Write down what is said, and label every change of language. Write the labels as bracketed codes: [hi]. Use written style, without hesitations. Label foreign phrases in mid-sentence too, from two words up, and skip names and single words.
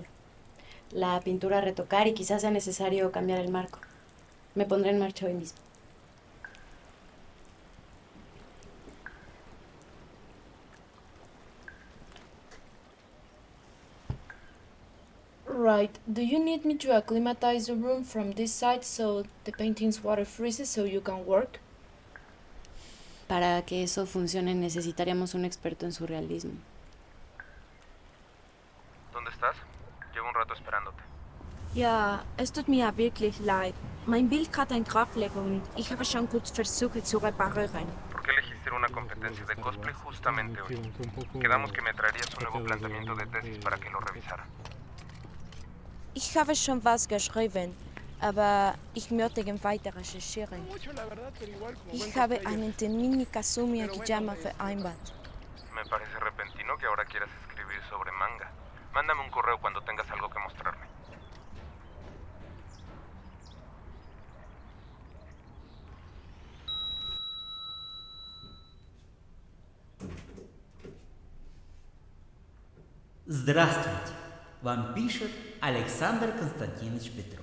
[es] La pintura retocar y quizás sea necesario cambiar el marco. Me pondré en marcha hoy mismo. [en] Right. Do you need me to acclimatize the room from this side so the painting's water freezes so you can work? [es] Para que eso funcione necesitaríamos un experto en surrealismo. ¿Dónde estás? Llevo un rato esperándote. [de] Ja, es tut mir wirklich leid. Mein Bild hat ein Draufleger und ich habe schon kurz versucht zu reparieren. [es] ¿Por qué elegiste una competencia de cosplay justamente hoy? Quedamos que me traerías un nuevo planteamiento de tesis para que lo revisara. [de] Ich habe schon was geschrieben, aber ich möchte weiter recherchieren. Ich habe einen Termin mit Kazumi Akiyama vereinbart. [es] Me parece repentino que ahora quieras escribir sobre manga. Mándame un correo cuando tengas algo que mostrarme. [ru] Здравствуйте! Вам пишет Александр Константинович Петров.